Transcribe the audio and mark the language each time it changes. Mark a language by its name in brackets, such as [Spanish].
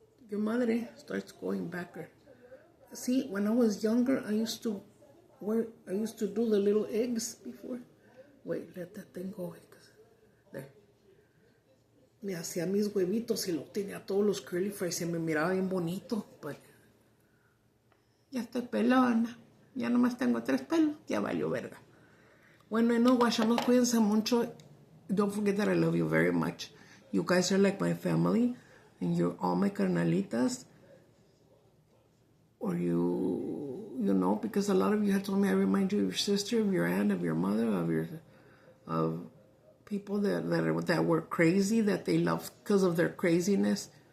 [English] Your madre starts going backward. See, when I was younger, I used to do the little eggs before. Wait, let that thing go. There. [Spanish] me hacía mis huevitos y lo tenía todos los curly fries y me miraba bien bonito. But ya estoy pelona. Ya nomás tengo 3 pelos. Ya valió verga. Bueno, y no, guachamos, cuídense mucho. [English] Don't forget that I love you very much. You guys are like my family. And you're all my carnalitas. Or you know, because a lot of you have told me I remind you of your sister, of your aunt, of your mother, of people that were crazy, that they love because of their craziness.